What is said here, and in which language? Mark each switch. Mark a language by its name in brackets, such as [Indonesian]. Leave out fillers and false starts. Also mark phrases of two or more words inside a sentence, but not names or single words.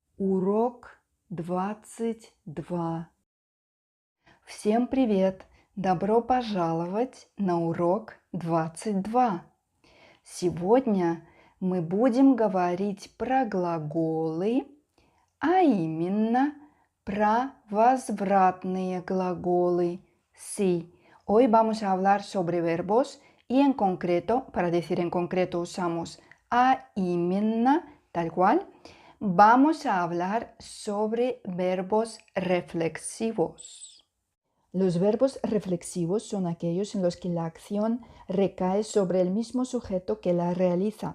[Russian] Урок 22. Всем привет! Добро пожаловать на урок 22. Сегодня мы будем говорить про глаголы, а именно про возвратные глаголы. [Spanish] Sí, hoy vamos a hablar sobre verbos y en concreto, para decir en concreto usamos a именно, tal cual. Vamos a hablar sobre verbos reflexivos. Los verbos reflexivos son aquellos en los que la acción recae sobre el mismo sujeto que la realiza.